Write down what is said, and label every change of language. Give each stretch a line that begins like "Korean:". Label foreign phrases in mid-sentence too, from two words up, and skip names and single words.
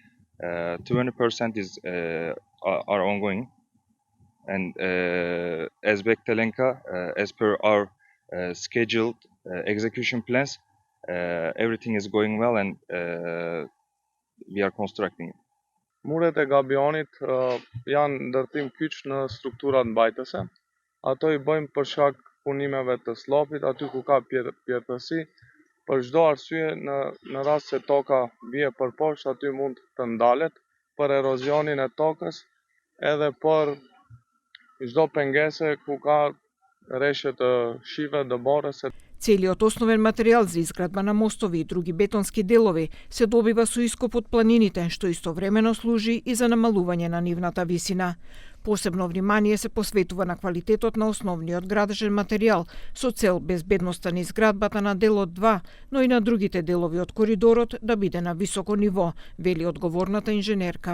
English: 20% is are ongoing, and as Bektelenka, as per our scheduled execution plans, everything is going well, and we are constructing it.
Albanian: Muret e gabionit janë ndërtim kyç në strukturat mbajtëse. Ato I bëjmë për shkak punimeve të slopit, aty ku ka pjertësi. Për çdo arsye, në rast se toka bie përposhtë, aty mund të ndalet për erozionin e tokës, edhe për çdo pengese ku ka rreshtje të shive dëbore.
Macedonian: Целиот основен материјал за изградба на мостови и други бетонски делови се добива со ископ од планините, што истовремено служи и за намалување на нивната висина. Посебно внимание се посветува на квалитетот на основниот градежен материјал со цел безбедноста на изградбата на делот 2, но и на другите делови од коридорот да биде на високо ниво, вели одговорната инженерка.